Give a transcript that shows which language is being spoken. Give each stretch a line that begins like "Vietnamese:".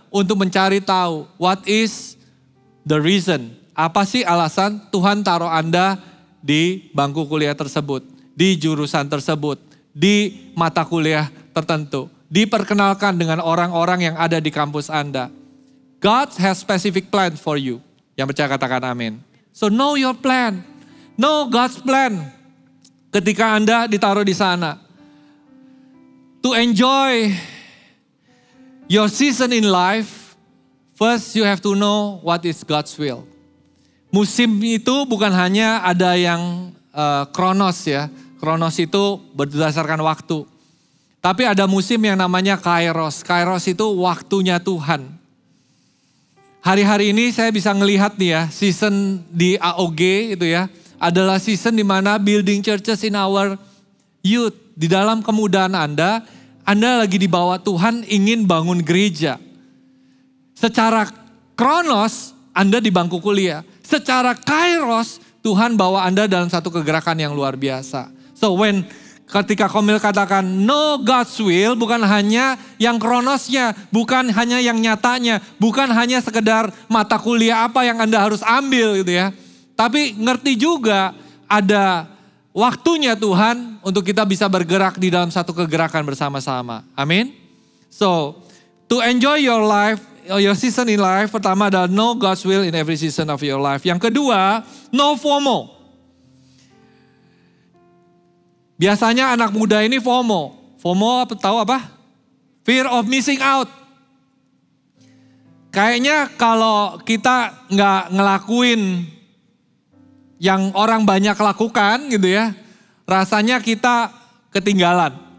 Indonesian: untuk mencari tahu
English: what is the reason.
Indonesian: Apa sih alasan Tuhan taruh Anda di bangku kuliah tersebut, di jurusan tersebut, di mata kuliah tertentu. Diperkenalkan dengan orang-orang yang ada di kampus Anda.
English: God has specific plan for you.
Indonesian: Yang percaya katakan amin.
English: So know your plan. Know God's plan.
Indonesian: Ketika Anda ditaruh di sana.
English: To enjoy your season in life, first you have to know what is God's will.
Indonesian: Musim itu bukan hanya ada yang kronos ya. Kronos itu berdasarkan waktu. Tapi ada musim yang namanya kairos. Kairos itu waktunya Tuhan. Hari-hari ini saya bisa ngelihat nih ya, season di AOG itu ya, adalah season di mana
English: building churches in our youth.
Indonesian: Di dalam kemudaan Anda lagi dibawa Tuhan ingin bangun gereja. Secara kronos, Anda di bangku kuliah. Secara kairos, Tuhan bawa Anda dalam satu kegerakan yang luar biasa. So ketika Komil katakan
English: know God's will,
Indonesian: bukan hanya yang kronosnya, bukan hanya yang nyatanya, bukan hanya sekedar mata kuliah apa yang Anda harus ambil gitu ya. Tapi ngerti juga ada waktunya Tuhan untuk kita bisa bergerak di dalam satu kegerakan bersama-sama. Amin. So, to enjoy your life, your season in life, pertama adalah know God's will in every season of your life. Yang kedua, no FOMO. Biasanya anak muda ini FOMO. FOMO tahu apa?
English: Fear of missing out.
Indonesian: Kayaknya kalau kita nggak ngelakuin yang orang banyak lakukan gitu ya, rasanya kita ketinggalan.